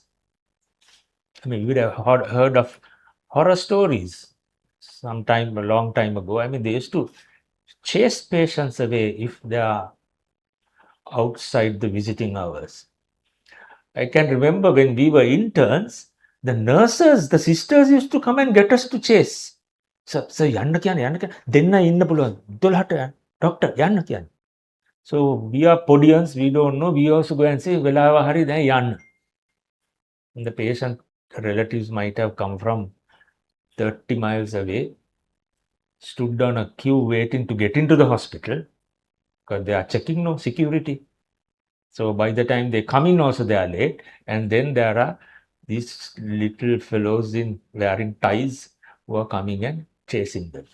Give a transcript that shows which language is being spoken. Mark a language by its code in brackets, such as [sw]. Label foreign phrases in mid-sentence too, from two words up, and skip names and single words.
[en] I mean, you would have heard of horror stories a long time ago. I mean, they used to chase patients away if they are outside the visiting hours. I can remember when we were interns, the nurses, the sisters used to come and get us to chase. [si] So යන්න කියන්න දෙන්න ඉන්න පුළුවන් 12ට doctor යන්න කියන්න. [en] So we are podians, we don't know, we also go and say [si] වෙලාව හරි දැන් යන්න. [en] And the patient relatives might have come from 30 miles away, stood on a queue waiting to get into the hospital because they are checking no security. So by the time they come in also they are late, and then there are these little fellows in wearing ties who are coming and chasing them.